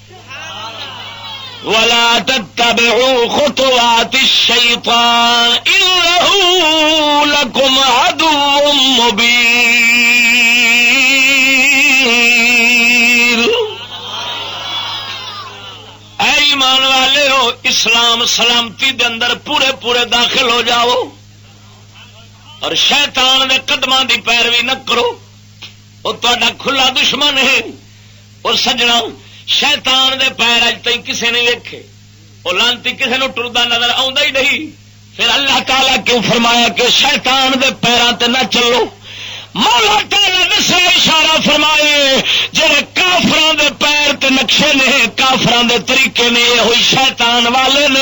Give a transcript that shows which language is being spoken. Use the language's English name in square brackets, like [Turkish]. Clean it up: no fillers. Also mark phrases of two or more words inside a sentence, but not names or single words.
[Arabic] ولا تتبعوا خطوات الشیطان انہ لکم عدو مبین. [Punjabi] اے ایمان والے ہو، اسلام سلامتی دے اندر پورے داخل ہو جاؤ اور شیطان دے قدماں دی پیروی نہ کرو. وہ تہاڈا کھلا دشمن ہے. اور سجنا شیطان دے پیر اج تک کسے نہیں ویکھے، وہ لانتی کسے نو ٹردا نظر آوندا ہی نہیں. پھر اللہ تعالیٰ کیوں فرمایا کہ شیطان دے پیراں تے نہ چلو؟ مولا تعالیٰ نے اشارہ فرمائے جڑے کافراں دے پیر تے نقشے نے، کافراں دے طریقے نے، یہ ہوئی شیطان والے نے.